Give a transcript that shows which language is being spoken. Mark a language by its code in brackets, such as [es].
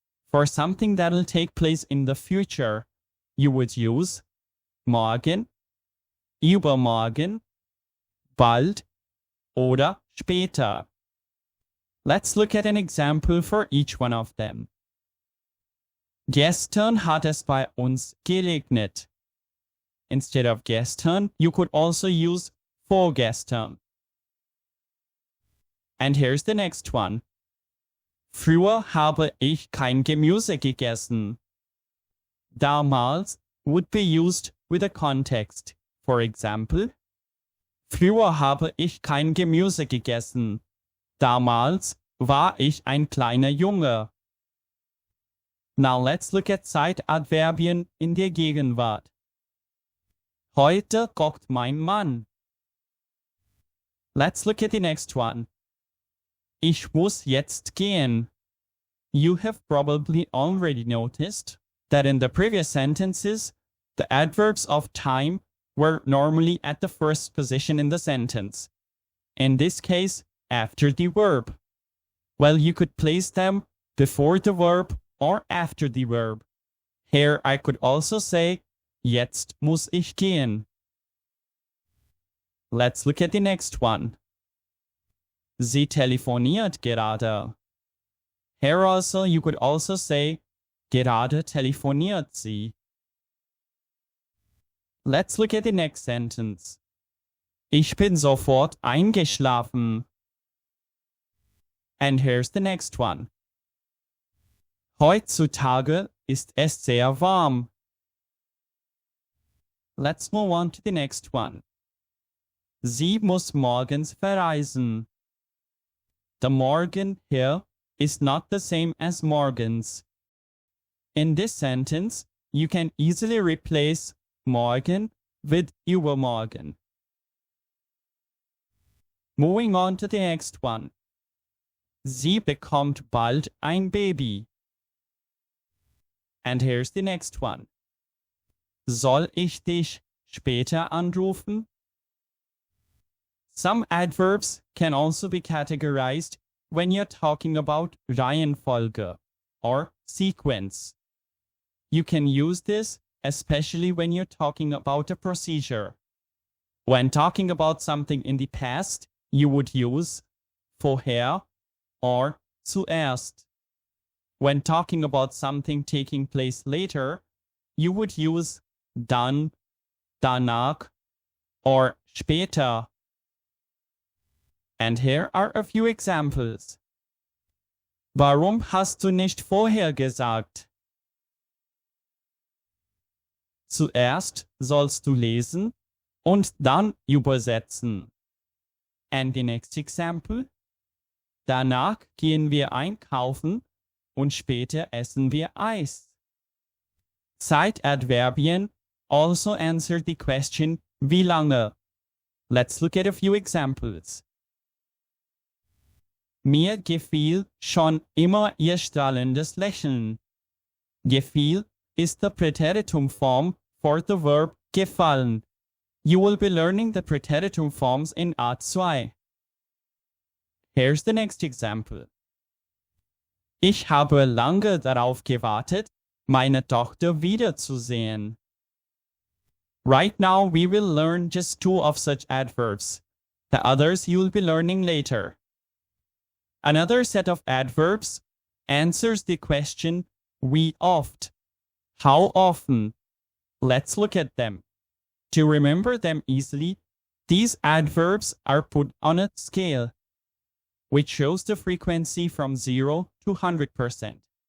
[en] For something that will take place in the future, you would use morgen, übermorgen, bald, [de] oder später. [en] Let's look at an example for each one of them. [de] Gestern hat es bei uns geregnet. [en] Instead of gestern, you could also use vorgestern. And here's the next one. [de] Früher habe ich kein Gemüse gegessen. [en] Damals would be used with a context. For example, [de] früher habe ich kein Gemüse gegessen. Damals war ich ein kleiner Junge. [en] Now let's look at [de] Zeitadverbien in der Gegenwart. Heute kocht mein Mann. [en] Let's look at the next one. [de] Ich muss jetzt gehen. [en] You have probably already noticed that in the previous sentences, the adverbs of time were normally at the first position in the sentence. In this case, after the verb. Well, you could place them before the verb or after the verb. Here I could also say, [de] jetzt muss ich gehen. [en] Let's look at the next one. [de] Sie telefoniert gerade. [en] Here also you could also say, [de] gerade telefoniert sie. [en] Let's look at the next sentence. Ich bin sofort eingeschlafen. And here's the next one. [de] Heutzutage ist es sehr warm. [en] Let's move on to the next one. [de] Sie muss morgens verreisen. [en] The morgen here is not the same as morgens. In this sentence, you can easily replace morgen with übermorgen. Moving on to the next one. [de] Sie bekommt bald ein Baby. [en] And here's the next one. [de] Soll ich dich später anrufen? [en] Some adverbs can also be categorized when you're talking about Reihenfolge or sequence. You can use this especially when you're talking about a procedure. When talking about something in the past, you would use vorher or zuerst. When talking about something taking place later, you would use dann, danach, or später. And here are a few examples. [de] Warum hast du nicht vorher gesagt? Zuerst sollst du lesen und dann übersetzen. [en] And the next example. [de] Danach gehen wir einkaufen und später essen wir Eis. [en] Zeitadverbien also answer the question [de] wie lange. [en] Let's look at a few examples. [de] Mir gefiel schon immer ihr strahlendes Lächeln. [en] Gefiel is the Präteritum form for the verb gefallen. You will be learning the Präteritum forms in Art 2. Here's the next example. Ich habe lange darauf gewartet, meine Tochter wiederzusehen. Right now we will learn just 2 of such adverbs. The others you will be learning later. Another set of adverbs answers the question [de] wie oft. [en] How often? Let's look at them. To remember them easily, these adverbs are put on a scale, which shows the frequency from 0 to 100%.